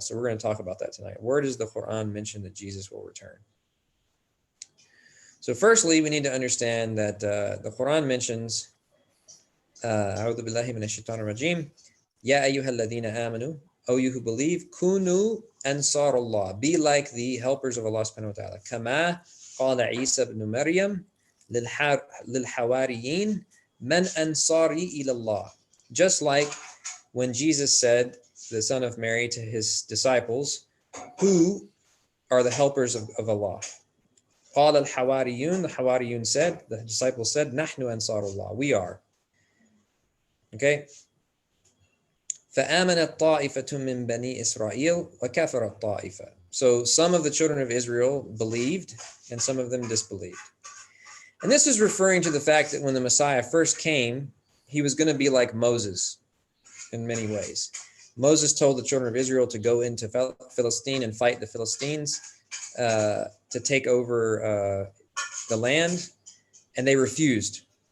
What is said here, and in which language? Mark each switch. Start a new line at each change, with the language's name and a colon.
English: So we're going to talk about that tonight. Where does the Quran mention that Jesus will return? So firstly, we need to understand that the Quran mentions
Arabic: أعوذ بالله من الشيطان الرجيم يا أيها الذين آمنوا,
English: O you who believe,
Arabic: كونوا أنصار الله,
English: be like the helpers of Allah subhanahu wa ta'ala.
Arabic: كما قال عيسى ابن مريم للحواريين من أنصاري إلى الله.
English: Just like when Jesus said, the son of Mary, to his disciples, who are the helpers of Allah.
Arabic: قال الحواريون,
English: the Hawariyun said, the disciples said,
Arabic: نحن أنصار الله,
English: we are. Okay.
Arabic: فآمنت طائفة من بني إسرائيل وكفرت طائفة.
English: So some of the children of Israel believed and some of them disbelieved. And this is referring to the fact that when the Messiah first came, he was going to be like Moses in many ways. Moses told the children of Israel to go into Philistine and fight the Philistines to take over the land, and they refused.